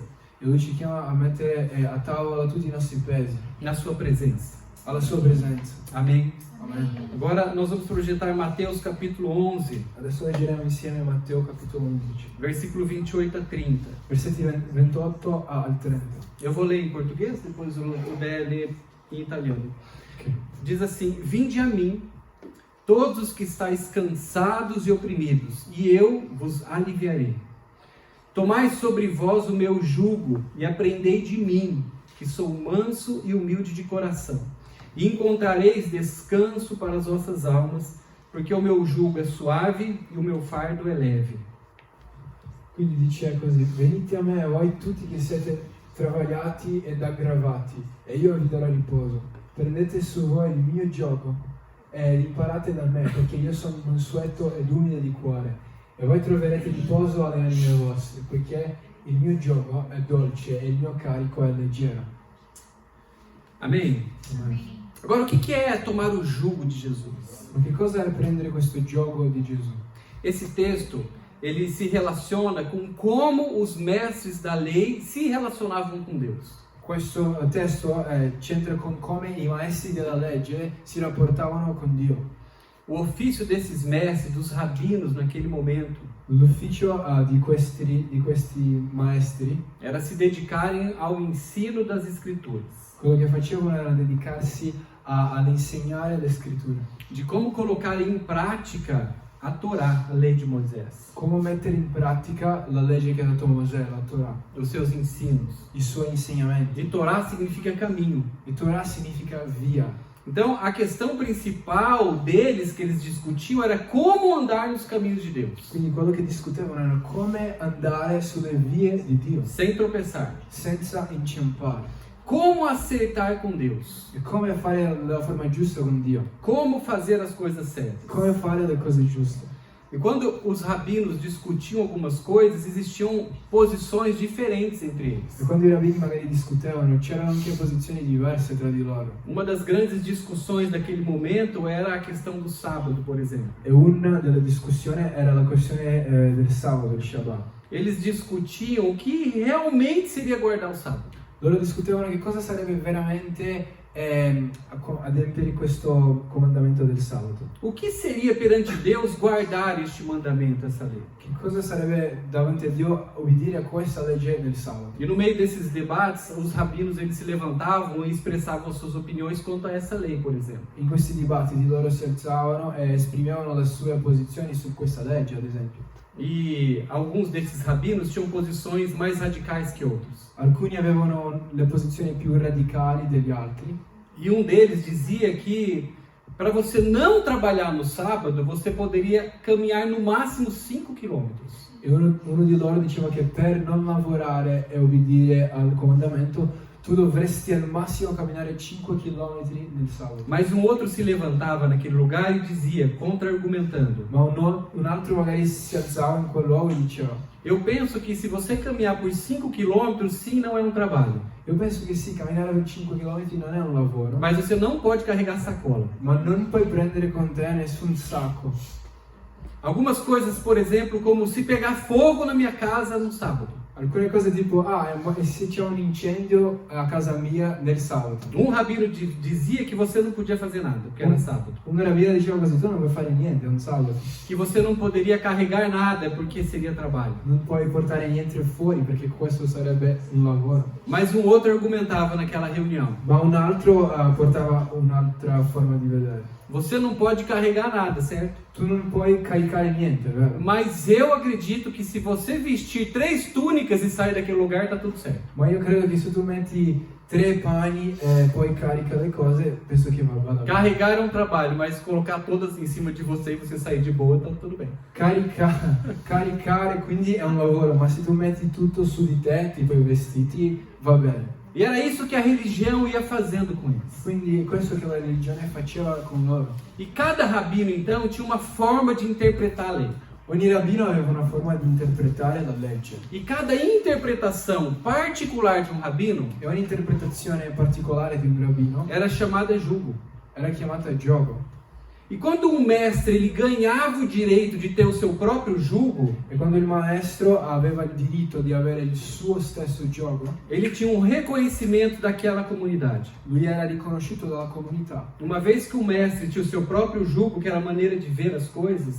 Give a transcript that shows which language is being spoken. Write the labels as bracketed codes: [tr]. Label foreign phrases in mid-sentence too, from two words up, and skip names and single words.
[it] e Lui ci chiama a mettere a tavola tutti i nostri pesi, [pt] na sua presença. [it] alla sua presenza. [pt] Amém? [it] Amen. [pt] Agora nós vamos projetar Mateus capítulo 11, [it] Adesso leggeremo insieme Matteo capitolo 11, [pt] versículo 28 a 30. [it] versetti 28 al 30. [pt] Eu vou ler em português, depois o Bé lê em italiano. Ok. Diz assim: Vinde a mim, todos os que estáis cansados e oprimidos, e eu vos aliviarei. Tomai sobre vós o meu jugo e aprendei de mim, que sou manso e humilde de coração, e encontrareis descanso para as vossas almas, porque o meu jugo é suave e o meu fardo é leve. [it] Quindi dice così: venite a me voi tutti che siete travagliati ed aggravati, e io vi darò riposo. Prendete su voi il mio giogo e imparate da me, perché io sono mansueto ed umile di cuore, e voi troverete riposo alle anime vostre, poiché il mio giogo è dolce e il mio carico è leggero. [pt] Amém? [it] Amen. [pt] Agora, o que é tomar o jugo de Jesus? [it] Ma che cosa è prendere questo giogo di Gesù? [pt] Esse texto, ele se relaciona com como os mestres da lei se relacionavam com Deus. [it] Questo testo c'entra con come i maestri della legge si rapportavano con Dio. [pt] O ofício desses mestres, dos rabinos naquele momento, [it] L'ufficio di questi maestri, [pt] era se dedicarem ao ensino das Escrituras, [it] quello che facevano era dedicarsi ad insegnare le scritture, [pt] de como colocar em prática a Torá, a lei de Moisés, [it] come mettere in pratica la legge che ha dato Mosè, la Torah, [pt] os seus ensinos. [it] i suoi insegnamenti. [pt] E Torá significa caminho. [it] E Torah significa via. [pt] Então, a questão principal deles, que eles discutiam, era como andar nos caminhos de Deus, [it] Quindi quello che discutevano era come andare sulle vie di Dio, [pt] sem tropeçar. [it] senza inciampare. [pt] Como acertar com Deus. [it] E come fare la forma giusta con Dio, [pt] Como fazer as coisas certas. [it] come fare le cose giuste. [pt] E quando os rabinos discutiam algumas coisas, existiam posições diferentes entre eles. [it] E quando i rabbini magari discutevano, c'erano anche posizioni diverse tra di loro. [pt] Uma das grandes discussões daquele momento era a questão do sábado, por exemplo. [it] E una delle discussioni era la questione del sabato, il Shabbat. [pt] Eles discutiam o que realmente seria guardar o sábado. [it] Loro discutevano che cosa sarebbe veramente adempiere questo comandamento del sabato. [pt] O que seria perante Deus guardar este mandamento, essa lei? [it] Che cosa sarebbe davanti a Dio obbedire a questa legge del sabato? [pt] E no meio desses debates, os rabinos eles se levantavam e expressavam suas opiniões quanto a essa lei, por exemplo. [it] In questi dibattiti loro si alzavano e esprimevano le sue posizioni su questa legge, ad esempio. [pt] E alguns desses rabinos tinham posições mais radicais que outros. [it] Alcuni avevano le posizioni più radicali degli altri. [pt] E um deles dizia que para você não trabalhar no sábado, você poderia caminhar no máximo 5 quilômetros. [it] E uno di loro diceva che per non lavorare e obbedire al comandamento tu dovresti al massimo camminare 5 km nel sabato. [pt] Mas um outro se levantava naquele lugar e dizia, contra-argumentando: [it] Ma un altro magari si alzava in quel luogo e diceva: [pt] eu penso que se você caminhar por 5 quilômetros, sim, não é um trabalho. [it] io penso che sì, camminare per 5 km non è un lavoro, [pt] Mas você não pode carregar sacola. [it] ma non puoi prendere con te nessun sacco. [pt] Algumas coisas, por exemplo, como se pegar fogo na minha casa no sábado. [it] Alcune cose tipo, e se c'è un incendio a casa mia nel sabato? [pt] Um rabino dizia que você não podia fazer nada, porque era sábado. [it] Un rabbino diceva così: tu non puoi fare niente, è un sabato. [pt] Que você não poderia carregar nada, porque seria trabalho. [it] Non puoi portare niente fuori perché questo sarebbe un lavoro. [pt] Mas um outro argumentava naquela reunião: [it] Ma un altro portava un'altra forma di vedere. [pt] você não pode carregar nada, certo? [it] Tu non puoi caricare niente, vero? [pt] Mas eu acredito que se você vestir 3 túnicas e sair daquele lugar, tá tudo certo. [it] Ma io credo che se tu metti 3 pani e poi carica le cose, penso che vada bene. [pt] Carregar é um trabalho, mas colocar todas em cima de você e você sair de boa, tá tudo bem. [it] Caricare quindi è un lavoro, ma se tu metti tutto su di te, tipo i vestiti, va bene. [pt] E era isso que a religião ia fazendo com eles. [it] Quindi questo che la religione faceva con loro. [pt] E cada rabino, então, tinha uma forma de interpretar a lei. [it] Ogni rabbino aveva una forma di interpretare la legge. [pt] E cada interpretação particular de um rabino [it] E ogni interpretazione particolare di un rabbino [pt] era chamada jugo. [it] era chiamata gioco. [pt] E quando um mestre ele ganhava o direito de ter o seu próprio jugo, [it] E quando il maestro aveva il diritto di avere il suo stesso gioco, [pt] ele tinha um reconhecimento daquela comunidade. [it] lui era riconosciuto dalla comunità. [pt] Uma vez que o mestre tinha o seu próprio jugo, que era a maneira de ver as coisas,